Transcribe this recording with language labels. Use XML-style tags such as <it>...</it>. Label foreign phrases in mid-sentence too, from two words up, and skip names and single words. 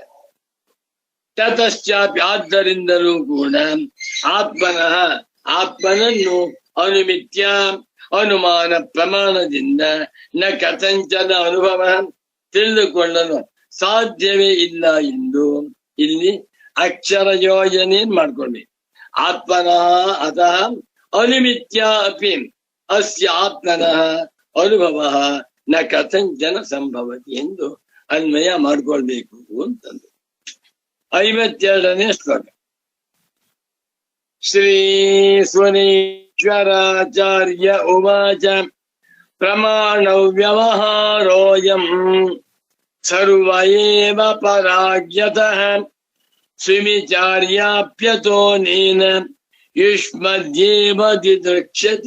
<kn>ತತಶ್ಚಾಪಿ ಆದ್ದರಿಂದಲೂ ಕೂಡ ಆತ್ಮನನ್ನು ಅನುಮಿತ್ಯ ಅನುಮಾನ ಪ್ರಮಾಣದಿಂದ</kn> <sa>ನ ಕಥಂಚನ</sa> <kn>ಅನುಭವ ತಿಳಿದುಕೊಳ್ಳಲು ಸಾಧ್ಯವೇ ಇಲ್ಲ ಎಂದು ಇಲ್ಲಿ ಅಕ್ಷರ ಯೋಜನೆ ಮಾಡ್ಕೊಂಡಿ.</kn> <sa>ಆತ್ಮನಃ ಅತಃ ಅನುಮಿತ್ಯ ಅಪಿ ಅಸ್ಯ ಆತ್ಮನಃ ಅನುಭವ ನ ಕಥಂಚನ ಸಂಭವತಿ</sa> <kn>ಎಂದು ಅನ್ವಯ ಮಾಡ್ಕೊಳ್ಬೇಕು ಅಂತಂದು. 52ನೇ ಶ್ಲೋಕ.</kn> <sa>ಶ್ರೀ ಸ್ವನೇಶ್ವರಾಚಾರ್ಯ ಉವಾಚ ಪ್ರಮಾಣೌ ವ್ಯವಹಾರೋಯಂ ಸರ್ವ ಏವ ಪರಾಗ್ಯತಃ ಸ್ವಿಚಾರ್ಯಾಪ್ಯತೋ ನೇನ ಯುಷ್ಮದ್ಯೇವ ದಿದೃಕ್ಷ್ಯತಿ.</sa>